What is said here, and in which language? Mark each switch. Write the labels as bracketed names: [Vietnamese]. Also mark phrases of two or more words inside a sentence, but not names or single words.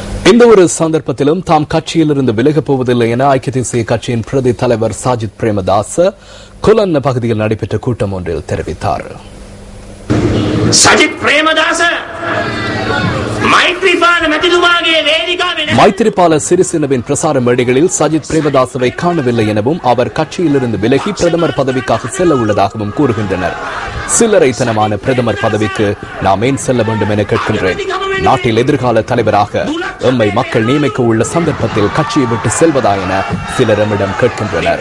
[Tamil] எந்த ஒரு சந்தர்ப்பத்திலும் தாம் கட்சியிலிருந்து விலகப் போவதில்லை என ஐக்கிய தேசிய கட்சியின் பிரதி தலைவர் சாஜித் பிரேமதாச கொலன்ன பகுதியில் நடைபெற்ற கூட்டம் ஒன்றில் தெரிவித்தார். [Sinhala] සජිත් ප්‍රේමදාස මෛත්‍රීපාල මැතිතුමාගේ වේදිකාවේ [Tamil] மைத்திரிபால சிறிசேனவின் பிரசார மேடைகளில் சஜித் பிரேமதாசவை காணவில்லை எனவும் அவர் கட்சியிலிருந்து விலகி பிரதமர் பதவிக்காக செல்ல உள்ளதாகவும் கூறுகின்றனர். சில்லறைத்தனமான பிரதமர் பதவிக்கு நாம் ஏன் செல்ல வேண்டும் என கேட்கின்றேன். நாட்டில் எதிர்கால தலைவராக எம்மை மக்கள் நியமிக்க உள்ள சந்தர்ப்பத்தில் கட்சியை விட்டு செல்வதா என சிலர் எம்மிடம் கேட்கின்றனர்.